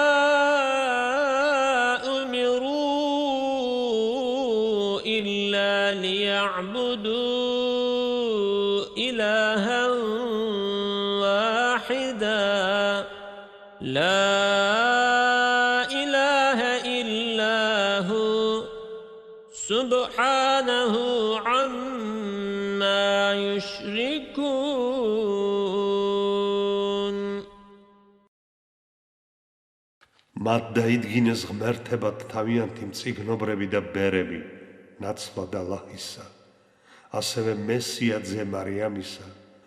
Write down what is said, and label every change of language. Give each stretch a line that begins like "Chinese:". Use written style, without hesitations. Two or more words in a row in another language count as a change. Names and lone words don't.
Arabic: أمروا إلا ليعبدوا إلها واحدا لا إله إلا هو سبحانه عما يشركون.
Georgian: მათ დაიდგინეს ღმერთებად თავიანთი მწიგნობრები და ბერები, ნაცვლად ალლაჰისა, ასევე მესია ძე მარიამისა